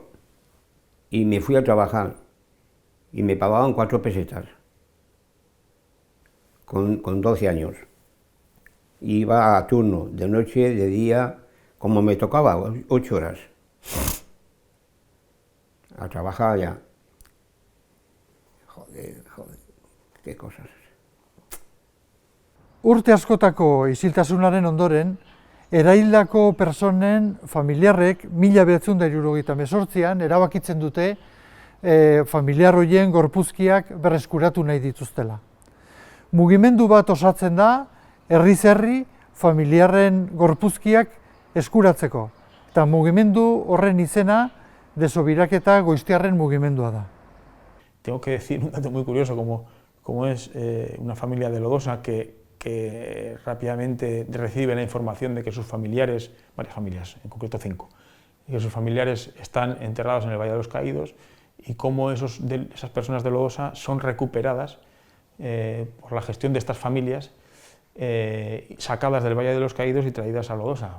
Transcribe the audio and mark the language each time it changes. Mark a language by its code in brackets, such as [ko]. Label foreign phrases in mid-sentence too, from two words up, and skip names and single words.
[es] Y me fui a trabajar, y me pagaban 4 pesetas, con 12 años. Iba a turno, de noche, de día, como me tocaba, 8 horas. A trabajar allá. Joder, qué cosas. [eu] Urte askotako isiltasunaren ondoren, eraildako personen familiarrek 1978an erabakitzen dute familiar horien gorpuzkiak berreskuratu nahi dituztela. Mugimendu bat osatzen da, herriz herri familiarren gorpuzkiak eskuratzeko. Eta mugimendu horren izena desobiraketa goiztiarren mugimendua da. [es] Tengo que decir un dato muy curioso, como es una familia de Lodosa que rápidamente recibe la información de que sus familiares, varias familias, en concreto 5, y que sus familiares están enterrados en el Valle de los Caídos, y cómo esas personas de Lodosa son recuperadas por la gestión de estas familias, sacadas del Valle de los Caídos y traídas a Lodosa.